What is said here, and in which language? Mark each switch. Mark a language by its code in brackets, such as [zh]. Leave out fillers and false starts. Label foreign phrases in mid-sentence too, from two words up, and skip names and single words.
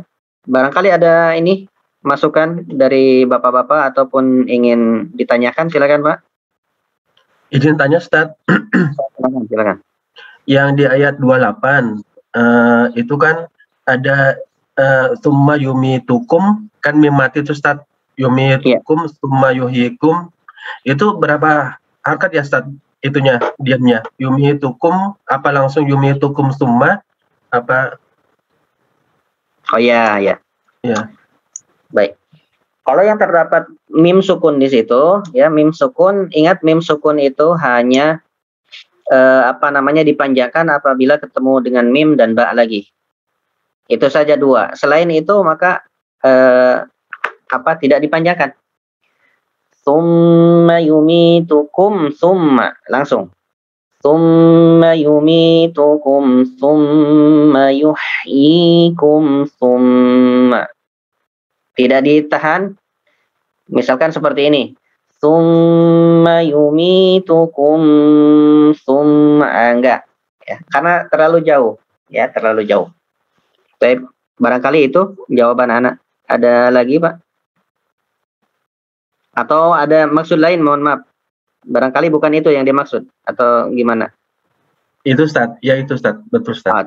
[id] Barangkali ada masukan dari Bapak-Bapak ataupun ingin ditanyakan, silakan Pak. Izin tanya Ustaz. Silakan. Yang di ayat 28 itu kan ada [ar] ثم يميتكم, [id] kan mimati itu Ustaz. [ar] يميتكم ثم يحييكم. [id] Itu berapa harkat ya Ustaz? Itunya diamnya yumitukum apa langsung [ar] يميتكم ثم [id] apa? Oh ya. Baik. Kalau yang terdapat mim sukun di situ ya, mim sukun, ingat mim sukun itu hanya dipanjangkan apabila ketemu dengan mim dan ba lagi. Itu saja 2. Selain itu maka tidak dipanjangkan. [ar] ثم يميتكم ثم langsung. ثم يميتكم ثم يحييكم ثم. [id] Tidak ditahan. Misalkan seperti ini. [ar] ثم يميتكم ثم [id] enggak ya, karena terlalu jauh. Baik, barangkali itu jawaban anak. Ada lagi, Pak? Atau ada maksud lain, mohon maaf. Barangkali bukan itu yang dimaksud, atau gimana? Itu Ustaz, ya itu Ustaz, betul Ustaz.